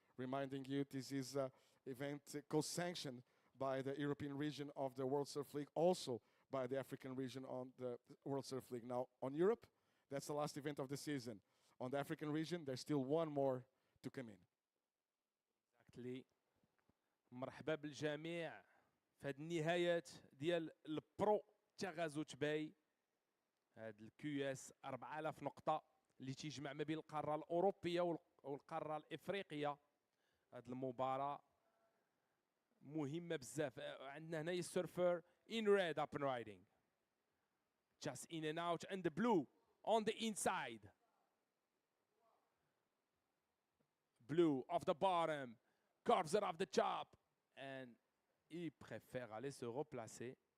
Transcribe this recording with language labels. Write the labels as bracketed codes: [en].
[en] Reminding you, this is an event co-sanctioned by the European region of the World Surf League, also by the African region on the World Surf League. Now, on Europe, that's the last event of the season. On the African region, there's still one more to come in. Exactly. [ar] مرحبا بالجميع في هذه النهايات ديال البرو تاغازوت باي هاد الكيو اس 4000 نقطة اللي تيجمع ما بين القارة الأوروبية والقارة الإفريقية. هاد المباراة مهمة بزاف. عندنا هنايا السيرفر [en] in red up and riding. Just in and out, and the blue on the inside. Blue off the bottom, carves it off the chop, and [fr] il préfère aller se replacer.